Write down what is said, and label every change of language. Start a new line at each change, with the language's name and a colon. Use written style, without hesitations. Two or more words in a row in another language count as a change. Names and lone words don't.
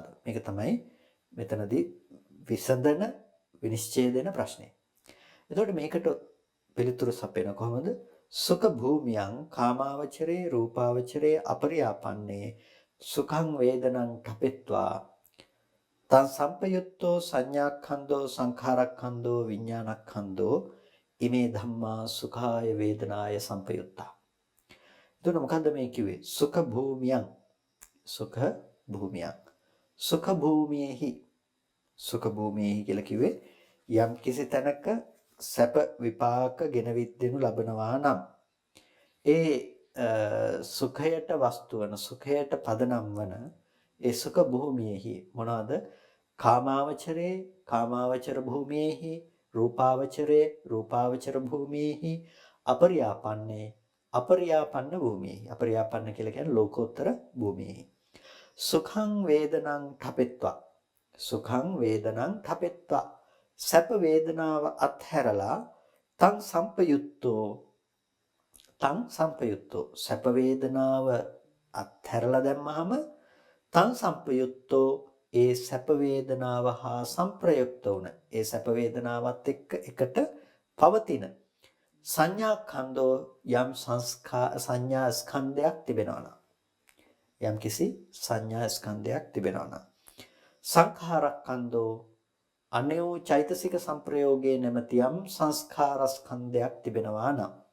Sinhala: මේක තමයි මෙතනදී විසඳන විනිශ්චය දෙන ප්‍රශ්නේ. එතකොට මේකට පිළිතුරු සපයන කොහොමද?
Pali: සුඛ භූමියං කාමාවචරේ රූපාවචරේ අපරියාපන්නේ සුඛං වේදනං ඨපෙත්වා තං සම්පයුත්තෝ සංඥාක්ඛන්தோ සංඛාරක්ඛන්தோ විඥානක්ඛන්தோ ඉමේ ධම්මා සුඛාය වේදනාය සංපයුත්තා.
Sinhala: එතකොට මොකද්ද මේ කිව්වේ?
Pali: සුඛ භූමියං සුඛ භූමියං
Sinhala: සුඛ භූමියේහි සුඛ භූමියේහි කියලා කිව්වේ යම් කිසි තැනක සැප විපාක ගෙනවිත් දෙනු ලබනවා නම් ඒ සුඛයට වස්තු වන සුඛයට පදනම් වන ඒ සුඛ භූමියේහි මොනවාද? කාමාවචරේ කාමාවචර භූමියේහි රූපාවචරේ රූපාවචර භූමියේහි අපරියාපන්නේ අපරියාපන්න භූමියේහි අපරියාපන්න කියලා කියන්නේ ලෝකෝත්තර භූමියේහි
Pali: සුඛං වේදනං ඨපෙත්වා සුඛං වේදනං ඨපෙත්වා
Sinhala: සැප වේදනාව අත්හැරලා තං සම්පයුත්තෝ සැප වේදනාව අත්හැරලා දැම්මහම
Pali: තං සම්පයුත්තෝ
Sinhala: ඒ සැප වේදනාව හා සංප්‍රයුක්ත වුණ ඒ සැප වේදනාවත් එක්ක එකට පවතින සංඥාඛන්தோ යම් සංඥා ස්කන්ධයක් තිබෙනවා නම් යම් කිසි සංඥා ස්කන්ධයක් තිබෙනවා නම් සංඛාරක්ඛන්தோ අනේෝ චෛතසික සංප්‍රයෝගයේ නැමැති යම් සංස්කාර ස්කන්ධයක් තිබෙනවා නම්